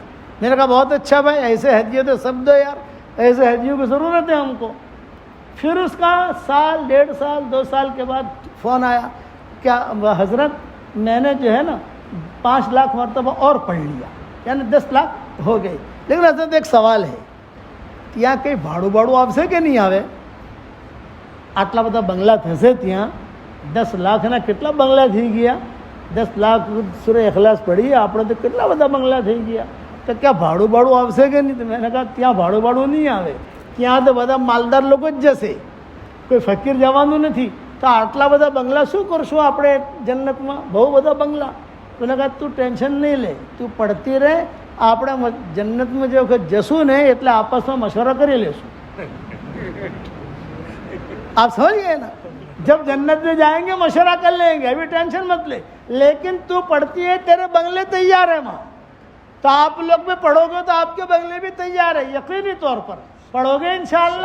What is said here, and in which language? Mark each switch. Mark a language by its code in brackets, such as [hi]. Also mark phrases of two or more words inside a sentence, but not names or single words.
[ur] میں نے کہا بہت اچھا بھائی، ایسے ہدیے تو سب دو یار، ایسے ہدیوں کی ضرورت ہے ہم کو۔ پھر اس کا سال 1.5 سال 2 سال کے بعد فون آیا، کیا حضرت میں نے جو ہے نا 5 لاکھ مرتبہ اور پڑھ لیا، یعنی 10 لاکھ ہو گئی، لیکن حضرت ایک سوال ہے، [gu] ત્યાં કંઈ ભાડું આવશે કે નહીં આવે? આટલા બધા બંગલા થશે ત્યાં, 10 લાખના કેટલા બંગલા થઈ ગયા? 10 લાખ સૂરે એખલાસ પડી, આપણે તો કેટલા બધા બંગલા થઈ ગયા, તો ક્યાં ભાડું આવશે કે નહીં? તો મેં કહા ત્યાં ભાડું નહીં આવે, ત્યાં તો બધા માલદાર લોકો જ જશે, કોઈ ફકીર જવાનું નથી, તો આટલા બધા બંગલા શું કરશું આપણે જન્નતમાં? બહુ બધા બંગલા। મેં કહા તું ટેન્શન નહીં લે, તું પढ़ती રહે, આપણે જન્નતમાં જે વખત જશું ને એટલે આપસમાં મશવરા કરી લેશું। [ur] آپ سمجھ گئے نا؟ جب جنت میں جائیں گے مشورہ کر لیں گے، ابھی ٹینشن مت لے، لیکن تو پڑھتی ہے، تیرے بنگلے تیار ہیں وہاں، تو آپ لوگ بھی پڑھو گے تو آپ کے بنگلے بھی تیار ہے، یقینی طور پر پڑھو گے انشاءاللہ۔